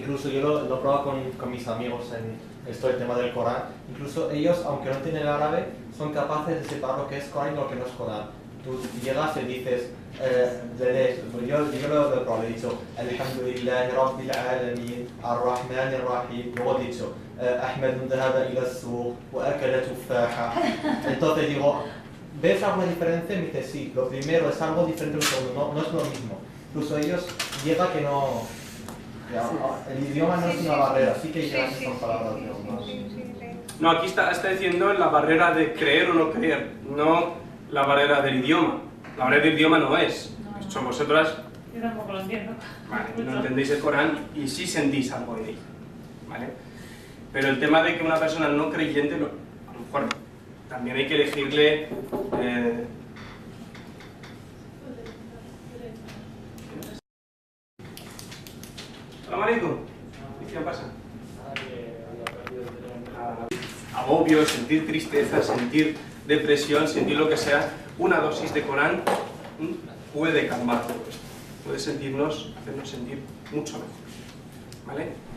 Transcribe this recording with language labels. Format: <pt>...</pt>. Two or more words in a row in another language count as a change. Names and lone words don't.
<es>Incluso yo lo he probado con mis amigos en esto, el tema del Corán. Incluso ellos, aunque no tienen el árabe, son capaces de separar lo que es Corán y lo que no es Corán. Tú llegas y dices, le lees, yo lo he probado, he dicho,</es> <ar>الحمد لله رب العالمين، الرحمن الرحيم,</ar> <es>luego he dicho,</es> <ar>أحمد ذهب إلى السوق، وأكل تفاحة.</ar> <es>Entonces digo, ¿ves alguna diferencia? Y me dice, sí, lo primero es algo diferente del segundo, no es lo mismo. Incluso ellos llega que no... El idioma no es una barrera, sí que llegan que son palabras de idiomas. No, aquí está diciendo la barrera de creer o no creer, no la barrera del idioma. La barrera del idioma no es. Son vosotras, Yo tampoco lo entiendo. vale, no entendéis el Corán y sí sentís algo en ello, ¿vale? Pero el tema de que una persona no creyente, a lo mejor también hay que elegirle...</es> <ar>سلام عليكم.</ar> <es>¿Qué pasa? Agobio, sentir tristeza, sentir depresión, sentir lo que sea, una dosis de Corán puede calmar todo esto, puede hacernos sentir mucho mejor, ¿vale?</es>